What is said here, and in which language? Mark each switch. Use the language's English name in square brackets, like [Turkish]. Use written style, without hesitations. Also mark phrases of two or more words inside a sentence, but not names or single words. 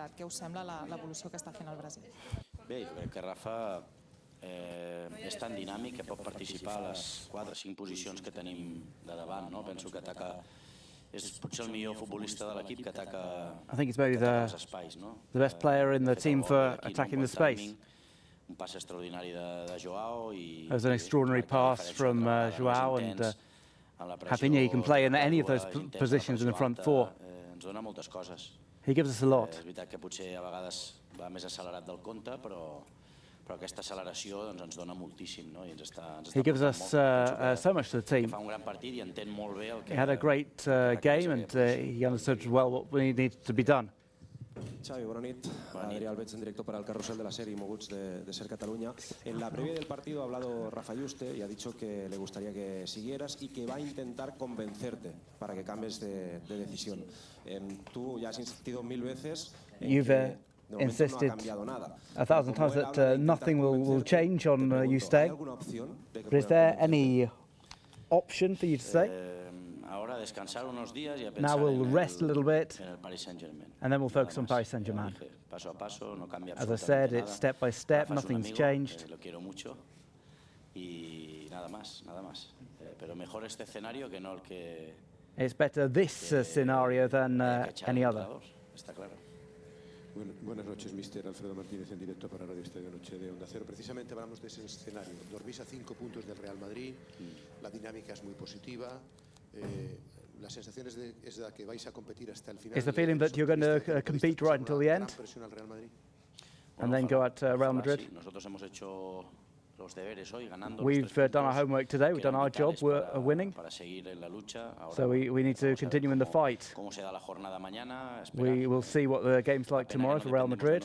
[Catalan] Què us sembla l'evolució que està fent el Brasil? Bé, jo crec que Rafa és tan dinàmic que pot participar a les 4 o 5 posicions que tenim de davant. Penso que és potser el millor futbolista de l'equip que ataca els espais. [English] The best player in the team for attacking the space. [Catalan] Un pas extraordinari de Joao. [English] It was an extraordinary pass from Joao, and Rafinha, he can play in any of those positions in the front four. [Catalan] Ens dona moltes coses. [English] He gives us a lot. [Catalan] És veritat que potser a vegades va més accelerat del compte, però aquesta acceleració ens dona moltíssim. [English] He gives us so much to the team. [Catalan] Fa un gran partit i entén molt bé el que... [English] He had a great game and he understood well what needed to be done. [Catalan] Xavi, bona nit. [Spanish] Adrià Albeig, en directo para el carrusel de la serie Moguts de Ser Cataluña. En la previa del partido ha hablado Rafa Yuste y ha dicho que le gustaría que siguieras y que va a intentar convencerte para que cambies de decisión. Tú ya has insistido 1000 veces en que [English] insisted 1,000 times that nothing will change on you staying. But is there any option for you to stay? Now we'll rest a little bit and then we'll focus on Paris Saint-Germain. As I said, it's step by step, nothing's changed. It's better this scenario than any other. [Spanish] Buenas noches, mister Alfredo Martínez, en directo para Radio Estadi Noche de Onda Cero. Precisamente hablamos de ese escenario. Dormís a 5 puntos del Real Madrid, la dinámica es muy positiva, la sensación es de que vais a competir hasta el final. [English] Is the feeling that you're going to compete right until the end and then go at Real Madrid? We've done our homework today, we've done our job, we're winning, so we need to continue in the fight. We will see what the game's like tomorrow for Real Madrid.